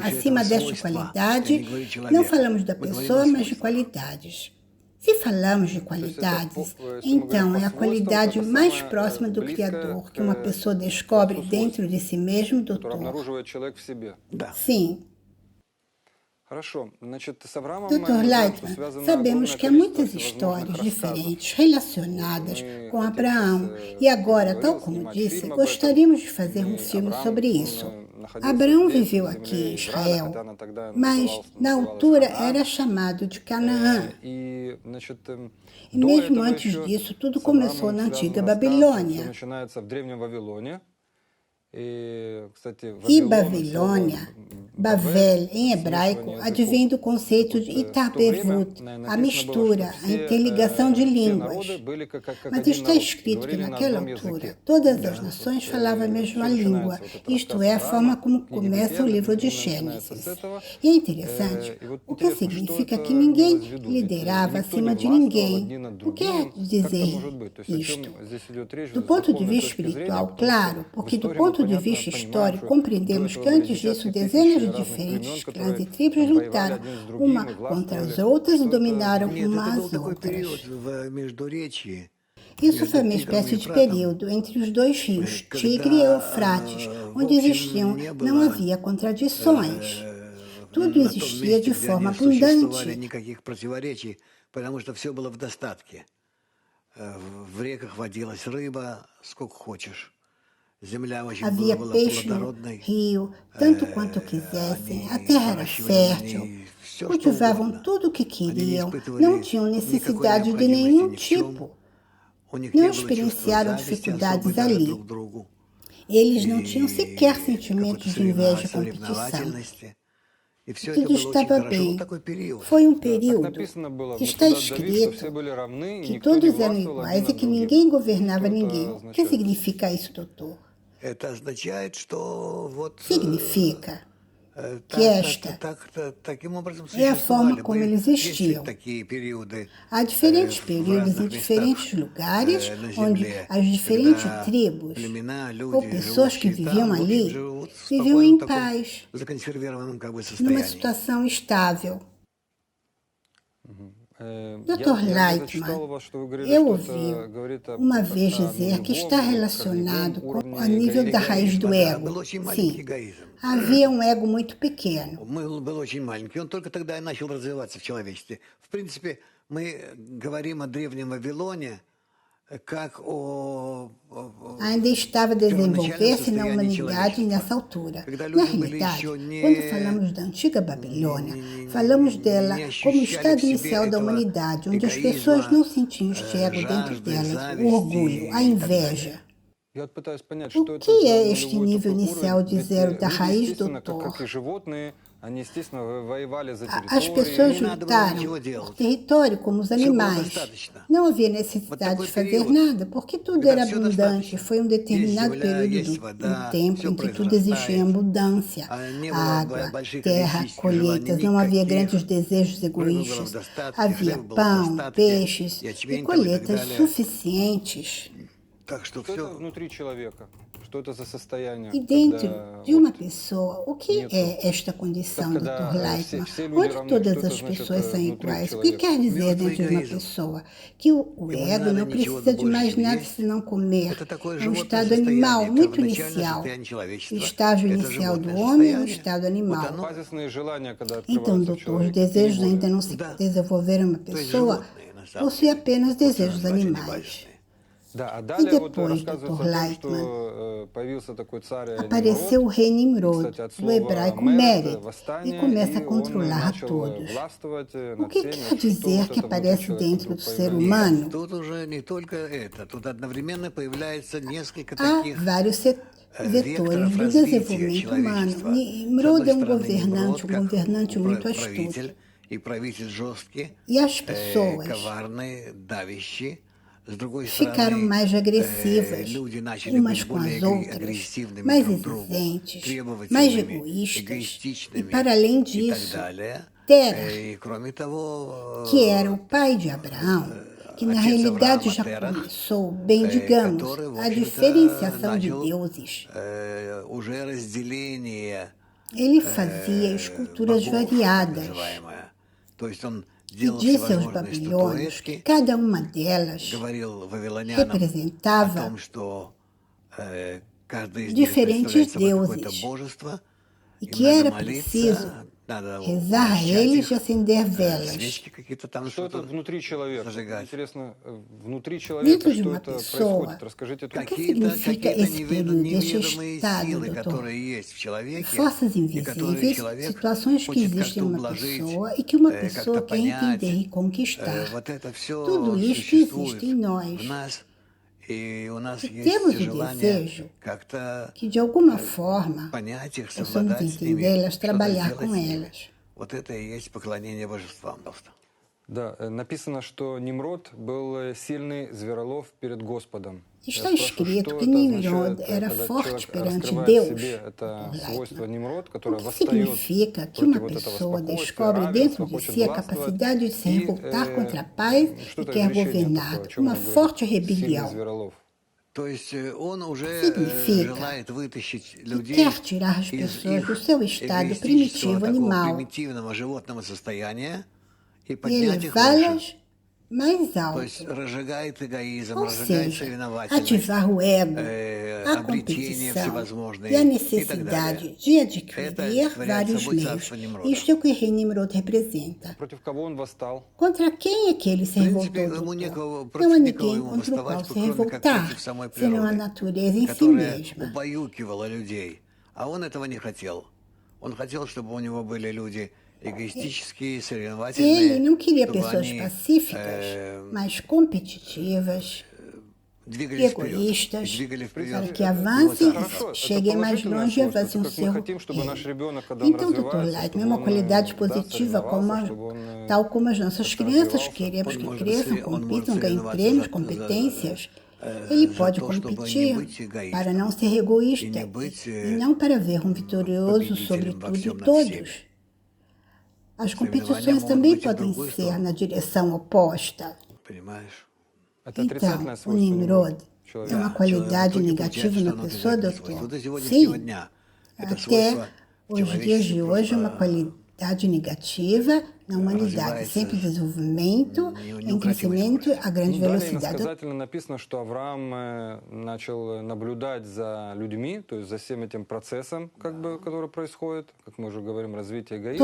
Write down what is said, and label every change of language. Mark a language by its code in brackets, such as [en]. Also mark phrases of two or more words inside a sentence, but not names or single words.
[pt] Acima desta qualidade, não falamos da pessoa, mas de qualidades. Se falamos de qualidades, então é a qualidade mais próxima do Criador que uma pessoa descobre dentro de si mesmo, doutor. Sim. [ru] Хорошо. Значит, с Авраамом мы [pt] Dr. [ru] знаем, что [pt] Leitman, [ru] связано [pt] sabemos [ru] огромное [pt] que há [ru] количество [pt] muitas [ru] всевозможных [pt] histórias [ru] рассказов. [pt] diferentes relacionadas [ru] Мы [pt] com [ru] хотим [pt] Abraão. [ru] сейчас, [pt] E [ru] как я [pt] agora, [ru] говорил, [pt] tal como [ru] снимать [pt] disse, [ru] фильм об этом. [pt] gostaríamos de fazer um [ru] Мы, [pt] filme [ru] Авраам, [pt] sobre [ru] он [pt] isso. [ru] находился [pt] Abraão [ru] здесь, [pt] viveu [ru] в [pt] aqui em [ru] земле Израиля, хотя [pt] Israel, [ru] она тогда [pt] mas na [ru] называлась [pt] altura [ru] Ханаан. [pt] era chamado de Canaã. [ru] И, значит, [pt] E [ru] до [pt] mesmo [ru] этого [pt] antes [ru] еще [pt] disso, tudo [ru] с [pt] começou [ru] Авраамом [pt] na [ru] связан [pt] antiga [ru] рассказ, что все [pt] Babilônia. [ru] начинается в Древнем Вавилоне. И, кстати, [pt] E [ru] Вавилон от слова [pt] Babilônia, [ru] Бавель, [pt] Bavel em hebraico, [ru] смешивание [pt] advém [ru] языков. [pt] do conceito [ru] Так [pt] de [ru] вот, в то время [pt] Itabevut, a [ru] написано было, что [pt] mistura, a interligação de [ru] все [pt] línguas. [ru] народы были как [pt] Mas [ru] один [pt] está [ru] народ, [pt] escrito que [ru] говорили на [pt] naquela [ru] одном [pt] altura [ru] языке. [pt] todas as nações falavam a mesma [ru] Все [pt] língua, [ru] начинается, вот этот [pt] isto [ru] рассказ [pt] é, a forma [ru] Авраама, [pt] como [ru] книги [pt] começa o [ru] Бытия, [pt] livro de [ru] именно начинается с [pt] Gênesis. [ru] этого. [pt] E é interessante, [ru] И вот [pt] porque [ru] интересно, что [pt] significa [ru] это [pt] que ninguém [ru] имелось в виду? Ведь [pt] liderava [ru] никто не [pt] acima de [ru] властвовал [pt] ninguém. [ru] одни над [pt] O que é [ru] другими. Как это [pt] dizer [ru] может быть? То есть о чем [pt] isto? [ru] здесь идет речь [pt] Do [ru] с [pt] ponto de [ru] духовной [pt] vista [ru] точки зрения, [pt] espiritual, [ru] потому что [pt] claro, [ru] в [pt] porque do [ru] истории мы [pt] ponto de [ru] понятно [pt] vista [ru] понимаем, [pt] histórico, [ru] что до [pt] compreendemos [ru] этого [pt] que [ru] были [pt] antes disso [ru] десятки [pt] dezenas [ru] тысяч [pt] de [ru] разных [pt] diferentes [ru] племен, [pt] clãs e [ru] которые [pt] tribos [ru] воевали [pt] lutaram [ru] один с [pt] uma [ru] другим и [pt] contra as [ru] властвовали. [pt] outras e [ru] Что это [pt] dominaram [ru] Нет, [pt] umas [ru] это [pt] às [ru] был такой [pt] outras. [ru] период в Междуречии [pt] Isso foi [ru] между [pt] uma [ru] Тигром и [pt] espécie de [ru] Ефратом, [pt] período entre os dois rios, Tigre e Eufrates, [ru] когда, в [pt] onde [ru] общем, не [pt] não [ru] было [pt] havia contradições. Tudo [ru] на том [pt] existia [ru] месте, [pt] de [ru] где [pt] forma [ru] они существовали, [pt] abundante. [ru] никаких противоречий, потому что все было в достатке. В реках водилась рыба, сколько хочешь. Земля очень [pt] Havia [ru] была [pt] peixe no [ru] плодородной. [pt] rio, tanto quanto quisessem, a [ru] Они [pt] terra era [ru] выращивали на [pt] fértil, [ru] ней все, что [pt] cultivavam [ru] угодно. [pt] tudo o que [ru] Они не [pt] queriam, não [ru] испытывали [pt] tinham [ru] никакой [pt] necessidade de [ru] необходимости [pt] nenhum [ru] ни в чем. [pt] tipo, [ru] У них [pt] não [ru] не было чувства [pt] experienciaram [ru] зависти особой [pt] dificuldades [ru] даже [pt] ali. [ru] друг к другу. [pt] Eles não tinham [ru] И [pt] sequer [ru] какой-то [pt] sentimentos de inveja e competição. [ru] соревновательности. И все это [pt] Tudo [ru] было очень [pt] estava [ru] хорошо. Вот [pt] bem. [ru] такой период. [pt] Foi [ru] Да, так [pt] período, [ru] написано было в [pt] está [ru] Мецудат Давид, что все [pt] escrito [ru] были равны, и [pt] que [ru] никто не [pt] todos eram [ru] властвовал один [pt] iguais e [ru] над [pt] que [ru] другим. [pt] ninguém governava [ru] Что [pt] ninguém. [ru] это [pt] O que [ru] означает? [pt] significa isso, doutor? [ru] Это означает, что вот [pt] Significa que esta [ru] таким образом [pt] é a forma [ru] существовали. [pt] como eles [ru] Есть [pt] existiam. [ru] такие периоды [pt] Há diferentes [ru] в [pt] períodos em [ru] разных [pt] diferentes [ru] местах [pt] lugares [ru] на [pt] onde [ru] земле, [pt] as diferentes [ru] когда [pt] tribos [ru] племена, [pt] ou [ru] люди, [pt] pessoas que [ru] живущие [pt] viviam [ru] там, в общем, [pt] ali [ru] живут в [pt] viviam em [ru] спокойном таком [pt] paz, [ru] законсервированном как бы [pt] numa [ru] состоянии. [pt] situação estável. [ru] Я [pt] Dr. [ru] где-то [pt] Leitman, [ru] читал у вас, что вы говорили, [pt] eu [ru] что [pt] ouvi [ru] это говорит [pt] uma vez [ru] о [pt] dizer que está [ru] нулевом, [pt] relacionado [ru] корневом [pt] com o [ru] уровне [pt] nível da raiz [ru] эгоизма. [pt] do [ru] Да, [pt] ego. [ru] был очень маленький [pt] Sim, [ru] эгоизм. [pt] havia um ego muito pequeno. [ru] Был очень маленький. Он только тогда и начал развиваться в человечестве. В принципе, мы говорим о древнем Вавилоне как о [pt] Ainda estava a [ru] первоначальном [pt] desenvolver-se na [ru] состоянии [pt] humanidade nessa [ru] человечества. [pt] altura. [ru] Когда [pt] Na [ru] люди были [pt] realidade, [ru] еще не, [pt] quando falamos da antiga Babilônia, [ru] не [pt] falamos dela [ru] не [pt] como o [ru] ощущали [pt] estado [ru] в себе [pt] inicial da [ru] этого [pt] humanidade, onde as pessoas [ru] эгоизма, [pt] não sentiam este ego dentro [ru] жажды, [pt] delas, o orgulho, a [ru] зависти и так [pt] inveja. [ru] далее. Я вот пытаюсь понять, [pt] O [ru] что это [pt] que [ru] за [pt] é este [ru] нулевой [pt] nível [ru] такой [pt] inicial [ru] уровень? [pt] de [ru] Ведь [pt] zero da [ru] люди, [pt] raiz, [ru] естественно, как и [pt] doutor? [ru] животные, они, естественно, воевали за [pt] As pessoas [ru] территории. Не надо было [pt] lutaram [ru] ничего [pt] por [ru] делать. [pt] território como os [ru] Все было [pt] animais. [ru] достаточно. [pt] Não havia [ru] Вот [pt] necessidade [ru] такой [pt] de fazer [ru] период, [pt] nada, porque tudo [ru] когда [pt] era [ru] все [pt] abundante. [ru] достаточно. [pt] Foi um [ru] Есть [pt] determinado [ru] земля, [pt] período [ru] есть [pt] do [ru] вода, [pt] tempo [ru] все [pt] em que tudo existia em [ru] произрастает. [pt] abundância. [ru] Не было [pt] Água, [ru] больших [pt] terra, [ru] эгоистических желаний [pt] colheitas, não havia [ru] никаких. [pt] grandes desejos [ru] Рыбы было в [pt] egoístas. [ru] достатке, [pt] Havia [ru] хлеба было в [pt] pão, [ru] достатке, [pt] peixes e [ru] ячмень там и так [pt] colheitas [ru] далее. [pt] suficientes. [ru] Так что Что это все. внутри человека? Что это за состояние, [pt] E dentro [ru] когда [pt] de uma [ru] вот [pt] pessoa, o que [ru] нету? [pt] é esta condição, Dr. [ru] Когда [pt] Leitman? [ru] все люди [pt] Onde [ru] равны, [pt] todas [ru] что это [pt] as [ru] значит [pt] pessoas são [ru] внутри [pt] iguais? O que [ru] человека? [pt] quer dizer [ru] Мертвый [pt] dentro de uma [ru] эгоизм. [pt] pessoa? Que o [ru] Ему не [pt] ego [ru] надо [pt] não [ru] ничего [pt] precisa de [ru] больше, [pt] mais [ru] чем [pt] nada [ru] есть. [pt] senão comer. [ru] Это такое [pt] É um [ru] животное [pt] estado animal, [ru] состояние, [pt] muito [ru] первоначальное [pt] inicial. [ru] состояние [pt] O [ru] человечества. [pt] estágio [ru] Это [pt] inicial do [ru] животное [pt] homem e o [ru] состояние. [pt] estado [ru] Вот [pt] animal. [ru] оно, Базисные желания, когда [pt] Então, [ru] открываются в [pt] doutor, os [ru] человеке, не [pt] desejos [ru] более. [pt] ainda não se [ru] да, [pt] desenvolveram em uma [ru] то есть [pt] pessoa, [ru] животные, на самом [pt] possui [ru] деле. [pt] apenas [ru] Вот что [pt] desejos [ru] называть они [pt] animais. [ru] базисные. Да, а [pt] E [ru] далее вот [pt] depois, [ru] рассказывается [pt] Dr. [ru] о том, [pt] Leitman, [ru] что появился такой царь [pt] apareceu o [ru] Нимрод, [pt] rei Nimrod, [ru] кстати, от [pt] do [ru] слова [pt] hebraico [ru] «мерет», [pt] Mered, e [ru] восстание, [pt] começa a [ru] и он [pt] controlar a [ru] начал [pt] todos. [ru] властвовать [pt] O [ru] над [pt] que [ru] всеми. [pt] quer [ru] Что [pt] dizer [ru] вот [pt] que [ru] это внутри [pt] aparece [ru] человека [pt] dentro [ru] вдруг [pt] do ser [ru] появляется? [pt] humano? [ru] Тут уже не только это. Тут одновременно появляется несколько [pt] Há [ru] таких [pt] vários vetores [ru] векторов [pt] do [ru] развития [pt] desenvolvimento humano. [ru] человечества. С [pt] Nimrod [ru] одной [pt] é um [ru] стороны, [pt] governante, [ru] Нимрод, как [pt] muito astuto. [ru] правитель, и правитель жесткий, [pt] E as pessoas [ru] коварный, давящий. С другой [pt] ficaram [ru] стороны, [pt] mais agressivas, [ru] люди начали [pt] umas [ru] быть [pt] com as [ru] более [pt] outras, [ru] агрессивными [pt] mais [ru] друг к другу, [pt] exigentes, mais [ru] требовательными, [pt] egoístas. E [ru] эгоистичными [pt] para além [ru] и так [pt] disso, [ru] далее. [pt] Terah, [ru] И кроме того, [pt] que era o pai de Abraão, que na [ru] Отец [pt] realidade [ru] Авраама, [pt] já [ru] Терах, [pt] começou, bem digamos, [ru] который, в [pt] a [ru] общем-то, [pt] diferenciação de [ru] начал [pt] deuses. [ru] уже разделение [pt] Ele fazia esculturas [ru] богов, так [pt] variadas [ru] называемое. То есть он [pt] e [ru] делал [pt] disse aos [ru] всевозможные [pt] babilônios que [ru] статуэтки, [pt] cada uma delas [ru] говорил вавилонянам о [pt] representava [ru] том, что каждый из них [pt] diferentes [ru] представляет собой какое-то [pt] deuses [ru] божество, [pt] e [ru] им [pt] que [ru] надо [pt] era [ru] молиться, [pt] preciso rezar a eles e acender velas. [ru] свечки какие-то там, Что это что-то внутри человека? зажигать. Интересно, внутри [pt] Dentro [ru] человека [pt] de [ru] что [pt] uma [ru] это [pt] pessoa, [ru] происходит? Расскажите эту [pt] o que [ru] Какие-то [pt] significa esse período, esse [ru] неведомые [pt] estado, [ru] силы, [pt] doutor? [ru] которые есть в человеке, [pt] Forças [ru] и которые [pt] invisíveis, [ru] человек [pt] situações que [ru] хочет [pt] existem [ru] как-то [pt] em uma [ru] ублажить, [pt] pessoa e que uma [ru] как-то [pt] pessoa quer [ru] понять. [pt] entender e conquistar. [ru] Вот это [pt] Tudo [ru] все [pt] isto [ru] существует [pt] existe em [ru] в [pt] nós. [ru] нас, и у нас [pt] E [ru] есть [pt] temos o [ru] желание [pt] desejo [ru] как-то [pt] que, de alguma forma, [ru] понять их, [pt] possamos [ru] совладать с ними, [pt] entendê-las, [ru] что-то [pt] trabalhar [ru] сделать [pt] com [ru] с ними. [pt] elas. [ru] Вот это и есть поклонение божествам. Да, написано, что Нимрод был сильный зверолов перед Господом. [pt] Está [ru] Я спрашиваю, [pt] escrito [ru] что [pt] que [ru] это [pt] Nimrод [ru] означает, [pt] era [ru] когда [pt] forte [ru] человек [pt] perante [ru] раскрывает в [pt] Deus, [ru] себе это [pt] doutor [ru] свойство [pt] Leitman. [ru] Нимрод, [pt] O [ru] которое [pt] que [ru] восстает [pt] significa que [ru] против [pt] uma [ru] вот этого [pt] pessoa [ru] спокойствия, [pt] descobre dentro [ru] равенства, [pt] de [ru] хочет [pt] si a [ru] властвовать, [pt] capacidade de se [ru] и [pt] revoltar contra a paz [ru] что [pt] e [ru] это [pt] quer [ru] изречение [pt] governar, [ru] такое, о чем [pt] uma [ru] оно говорит? [pt] forte [ru] Сильный [pt] rebelião. [ru] зверолов. То есть он уже [pt] Significa [ru] желает вытащить [pt] que [ru] людей [pt] quer tirar as [ru] из [pt] pessoas do [ru] их [pt] seu estado [ru] эгоистического, [pt] primitivo [ru] такого [pt] animal [ru] примитивного животного состояния и [pt] e [ru] поднять их выше. [pt] elevá-las mais [ru] То есть [pt] alto. [ru] разжигает эгоизм, [pt] Ou [ru] разжигает [pt] seja, [ru] соревновательность, [pt] ativar o ego, a [ru] обретения [pt] competição [ru] всевозможные [pt] e a [ru] и так далее. [pt] necessidade de [ru] Это [pt] adquirir [ru] олицетворяет [pt] vários [ru] собой [pt] meios. [ru] царство Нимрода. [pt] Isto é o que o rei Nimrod representa. [ru] Против кого он восстал? [pt] Contra quem é que ele se [ru] В принципе, [pt] revoltou, [ru] ему [pt] doutor? [ru] некого, [pt] Não [ru] против [pt] há [ru] никого [pt] ninguém [ru] ему [pt] contra o qual [ru] восставать, [pt] se [ru] кроме как [pt] revoltar, [ru] против самой [pt] senão a [ru] природы, [pt] natureza em si [ru] которая [pt] mesma. [ru] убаюкивала людей. А он этого не хотел. Он хотел, чтобы у него были люди эгоистические, [pt] Ele [ru] соревновательные, [pt] não queria [ru] чтобы [pt] pessoas [ru] они [pt] pacíficas, mas competitivas, [ru] двигались вперед, и [pt] egoístas, [ru] двигали [pt] para [ru] вперед [pt] que [ru] его [pt] avancem, [ru] Хорошо, это [pt] cheguem mais [ru] положительное [pt] longe e [ru] свойство. [pt] avancem o [ru] Это как мы [pt] seu [ru] хотим, чтобы наш [pt] reino. [ru] ребенок, когда он [pt] Então, doutor [ru] развивается, [pt] Leitman, é [ru] чтобы [pt] uma [ru] он [pt] qualidade [ru] да, [pt] positiva, [ru] соревновался, чтобы он [pt] tal como as nossas crianças [ru] развивался. [pt] queremos [ru] Он [pt] que [ru] может [pt] cresçam, [ru] он может [pt] compitam, ganhem [ru] соревноваться [pt] prêmios, [ru] за [pt] competências. Ele [ru] за [pt] pode [ru] то, чтобы не [pt] competir [ru] быть эгоистом [pt] para não ser egoísta [ru] не быть [pt] e não para ver um vitorioso sobre [ru] победителем во [pt] tudo e [ru] всем над [pt] todos. [ru] всеми. [pt] As [ru] Соревнования [pt] competições [ru] могут [pt] também [ru] быть и в [pt] podem [ru] другую [pt] ser [ru] сторону. [pt] na direção oposta. [ru] Понимаешь? Это [pt] Então, [ru] отрицательное [pt] o [ru] свойство [pt] Nimrod [ru] Нимрода [pt] é [ru] человека. [pt] uma [ru] Да, [pt] qualidade [ru] в итоге [pt] negativa [ru] получается, что [pt] na [ru] оно [pt] pessoa, [ru] отрицательное свойство. [pt] doutor? [ru] Вот до сегодняшнего [pt] Sim, [ru] дня это [pt] até [ru] свойство в [pt] os dias de [ru] человечестве [pt] hoje, uma [ru] просто [pt] qualidade negativa na humanidade, [ru] развивается [pt] sempre em desenvolvimento, em [ru] неукротимой [pt] crescimento [ru] скоростью. [pt] a grande [ru] Ну, далее [pt] velocidade. [ru] иносказательно написано, что Авраам начал наблюдать за людьми, то есть за всем этим процессом, как бы, который происходит, как мы уже говорим, развитие эгоизма.